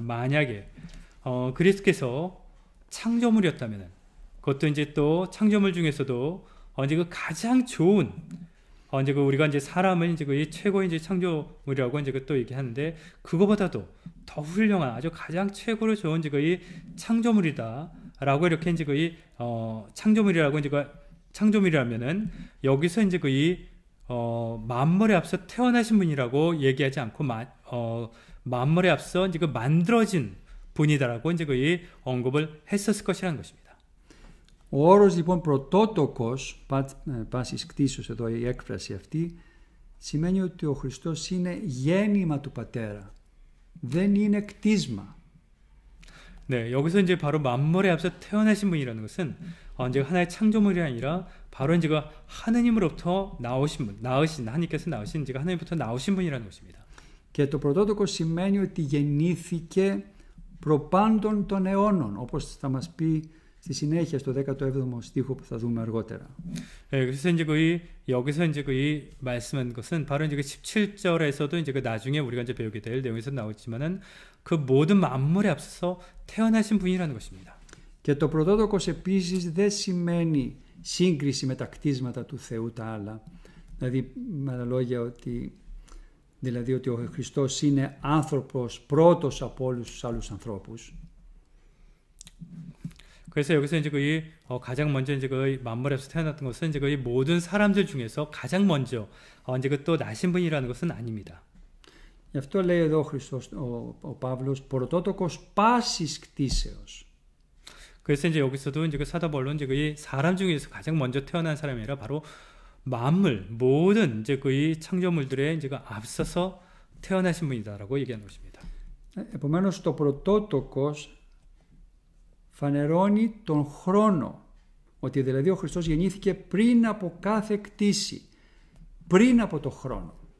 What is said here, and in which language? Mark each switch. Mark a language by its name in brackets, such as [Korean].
[Korean] 만약에 그리스도께서 창조물이었다면, 그것도 이제 또 창조물 중에서도 이제 그 가장 좋은 이제 그 우리가 이제 사람을 이제 그 최고의 이제 창조물이라고 이제 그 또 얘기하는데, 그거보다도 더 훌륭한 아주 가장 최고로 좋은 이제 그 창조물이다라고 이렇게 이제 그 창조물이라고 이제 그 창조물이라면은 여기서 이제 그 만물에 앞서 태어나신 분이라고 얘기하지 않고 만물에 앞서 이제 그 만들어진 분이다라고 이제 그 언급을 했었을 것이라는 것입니다. [Greek] Ο όρος λοιπόν πρωτότοκος, πάσης κτίσεως εδώ η έκφραση αυτή, σημαίνει ότι ο Χριστός είναι γέννημα του Πατέρα. Δεν είναι κτίσμα. [Korean] 네, 여기서 이제 바로 만물에 앞서 태어나신 분이라는 것은 이제 하나의 창조물이 아니라 바로 이제 그 하느님으로부터 나오신 분, 하나님께서 나오신 이제 하나님부터 나오신 분이라는 것입니다. [Greek] Και το πρωτότοκο σημαίνει ότι γεννήθηκε προπάντων των αιώνων, όπως θα μας πει στη συνέχεια στο 17ο στίχο που θα δούμε αργότερα. [Korean] 네, 그래서 이제 여기서 이제 말씀한 것은 바로 이제 17절에서도 이제 나중에 우리가 이제 배우게 될 내용에서 나오지만은 그 모든 만물에 앞서서 태어나신 분이라는 것입니다. [Greek] Και το πρωτότοκος επίσης δεν σημαίνει σύγκριση με τα κτίσματα του Θεού τα άλλα. Δηλαδή με άλλα λόγια ότι ο Χριστός είναι άνθρωπος πρώτος από όλους τους άλλους ανθρώπους. [Korean] 그래서 여기서 이제 가장 먼저 이제 만물에 앞서 태어났던 것은 이제 모든 사람들 중에서 가장 먼저 이제 또 나신 분이라는 것은 아닙니다. [Greek] Γι' αυτό λέει εδώ ο Παύλος πρωτότοκος πάσης κτίσεως. [Korean] 그래서 이제 여기서도 이제 사도 바울은 이제 사람 중에서 가장 먼저 태어난 사람이 아니라 바로 만물 모든 이제 창조물들의 이제 앞서서 태어나신 분이다라고 얘기하는 것입니다. [Greek] επομένως το πρωτότοκος φανερώνει τον χρόνο, ότι δηλαδή ο Χριστός γεννήθηκε πριν από κάθε κτήση, πριν από το χρόνο.